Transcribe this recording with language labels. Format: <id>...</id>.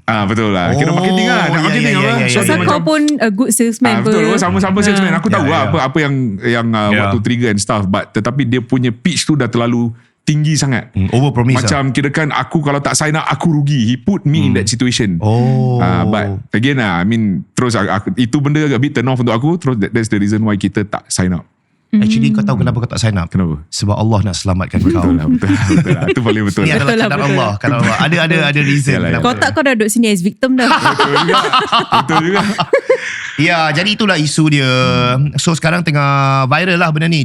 <ms>betul lah. Kira marketing lah.</ms> <en>So</en> <ms>kau pun</ms> <en>a good salesman.</en> <ms>Betul, sama-sama salesman. Aku tahu lah apa yang waktu</ms> <en>trigger and stuff, but</en> <ms>tetapi dia punya pitch tu dah terlalu tinggi sangat.</ms> <en>Overpromise.</en> <ms>Macam kira kan aku kalau tak sign up, aku rugi.</ms> <en>He put me in that situation. But again I mean,</en> <ms>terus itu benda agak</ms> <en>bit turn off</en> <ms>untuk aku.</ms> <en>Terus that's the reason why</en> <ms>kita tak</ms> <en>sign up. Actually</en> <ms>kau tahu kenapa kau tak sign up? Kenapa? Sebab Allah nak selamatkan kau. Betul lah. Itu paling betul. Ini adalah kadar Allah. Ada reason. Kau tak, kau dah duduk sini</ms> <en>as victim</en> <ms>dah. Betul juga. Ya, jadi itulah isu dia. So sekarang tengah viral lah benda ni.</ms>